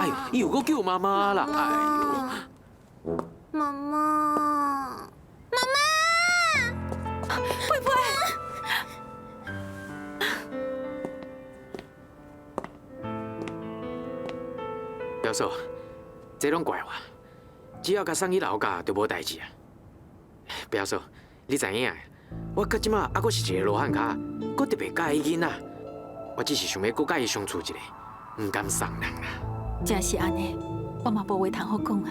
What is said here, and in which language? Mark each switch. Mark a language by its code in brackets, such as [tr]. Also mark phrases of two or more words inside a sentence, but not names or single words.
[nan] 哎呦，伊又搁叫妈妈啦！哎呦，妈妈，妈妈，佩佩。表嫂，这拢怪我，只要甲送去老家就无代志啊。表嫂，你知影？我到即马还阁是一个罗汉脚，阁特别介意囡仔。我只是想要阁甲伊相处一下，唔敢送人啦。真是安尼，我嘛无话通好讲啊。